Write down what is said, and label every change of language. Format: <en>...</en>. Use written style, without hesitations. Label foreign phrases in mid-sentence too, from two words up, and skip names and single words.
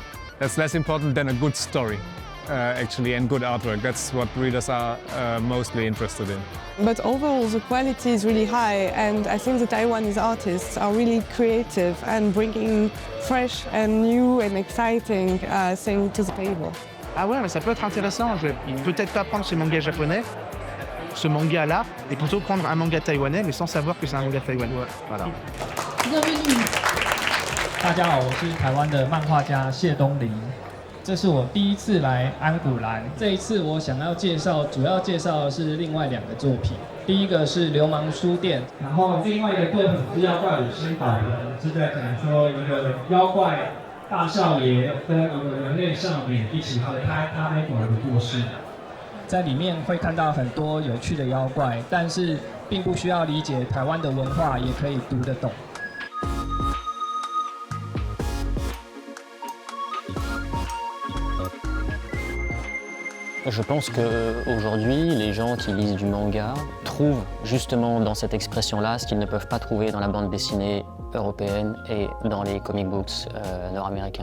<en>That's less important than a good story, actually, and good artwork. That's what readers are mostly interested in. But overall, the quality is really high, and I think the Taiwanese artists are really creative and bringing fresh and new and exciting things to the table.</en> <fr>Ah ouais, mais ça peut être intéressant. Je vais peut-être pas prendre ce manga japonais, ce manga-là, et plutôt prendre un manga taïwanais, mais sans savoir que c'est un manga taïwanais. Voilà. Bienvenue.</fr> <zh>大家好，我是台湾的漫画家谢东林。这是我第一次来安古兰。这一次我想要主要介绍的是另外2个作品。第一个是流氓书店，然后另外一个作品是妖怪五星岛人，是在讲说一个妖怪大少爷跟一个人类少女一起合开咖啡馆的故事。在里面会看到很多有趣的妖怪，但是并不需要理解台湾的文化，也可以读得懂。</zh> <fr>Je pense qu'aujourd'hui, les gens qui lisent du manga trouvent justement dans cette expression-là ce qu'ils ne peuvent pas trouver dans la bande dessinée européenne et dans les comic books nord-américains.</fr>